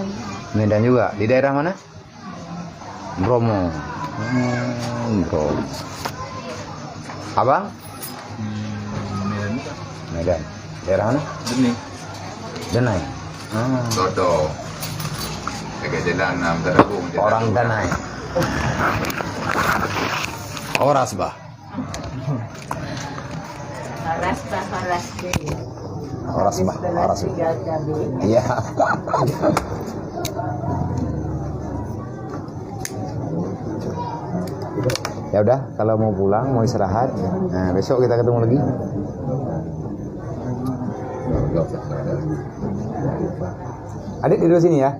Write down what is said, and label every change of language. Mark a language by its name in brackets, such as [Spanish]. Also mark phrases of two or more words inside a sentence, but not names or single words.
[Indonesian] Medan juga. Di daerah mana? Bromo. Bromo. Abang? Medan. Medan. Daerah mana? Benih. Denai. Toto. Dekat jalan Terabung. Orang Denai. [Batak Toba] Oras bah. Horas bah, horas deh. Oras bah. Oras bah. [Indonesian] Iya. Ya udah, kalau mau pulang, mau istirahat, nah, besok kita ketemu lagi. Adik tidur sini ya?